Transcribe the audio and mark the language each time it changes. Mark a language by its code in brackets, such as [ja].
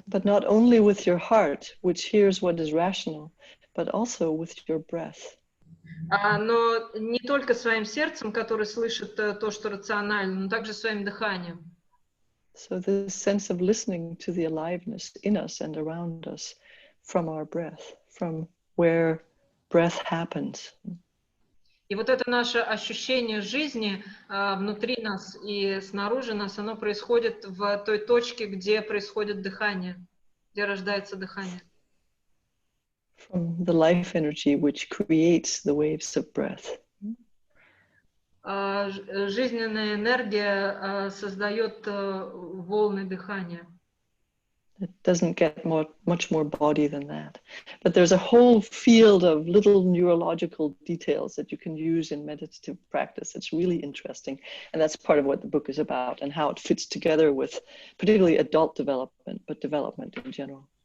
[en] But not only with your heart, which hears what is rational, but also with your breath. [ru] Но не только своим сердцем, который слышит то, что рационально, но также своим дыханием. [en] So this sense of listening to the aliveness in us and around us from our breath, from where breath happens. [ru] И вот это наше ощущение жизни внутри нас и снаружи нас, оно происходит в той точке, где происходит дыхание, где рождается дыхание. [en] From the life energy which creates the waves of breath. [ru] Жизненная энергия создает волны дыхания. [en] It doesn't get much more body than that. But there's a whole field of little neurological details that you can use in meditative practice. It's really interesting. And that's part of what the book is about and how it fits together with particularly adult development, but development in general.